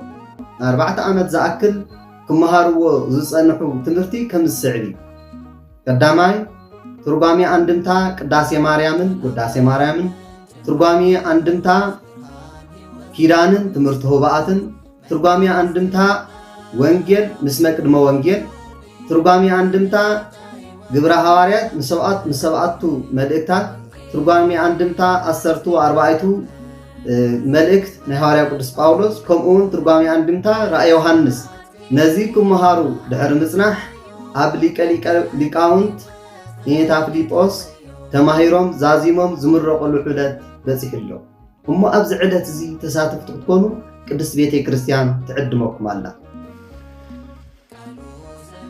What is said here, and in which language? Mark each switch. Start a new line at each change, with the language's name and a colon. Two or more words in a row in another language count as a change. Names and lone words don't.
Tigrinya: 4 ዓመት ዝኣክል ክመሃርዎ ዝጸንሑ ትምህርቲ ከም ዝስዕብ እዩ። ቀዳማይ ትርጓሜ አንድምታ ቅዳሴ ማርያምን ውዳሴ ማርያምን፣ ትርጓሜ አንድምታ ኪዳንን ትምህርቲ ሆባኣትን፣ ትርጓሜ አንድምታ ወንጌል ምስ መቅድመ ወንጌል፣ ትርጓሜ አንድምታ ግብረ ሐዋርያት ምስ7ቱ መልእክታት፣ ትርጓሜ አንድምታ 14 መልእክት ናይ ሐዋርያ ቅዱስ ጳውሎስ፣ ከምኡውን ትርጓሜ አንድምታ ራእየ ዮሐንስ። ነዚ ክመሃሩ ድሕሪ ምጽናሕ ኣብ ሊቃውንት ኔታ ፊልጶስ ተማሂሮም ዛዚሞም ዝምረቐሉ ዕለት በፂሕ ኣሎ እሞ ኣብዚ ዕለት እዚ ተሳተፍቲ ክትኮኑ ቅድስት ቤተ ክርስቲያን ትዕድመኩም ኣላ።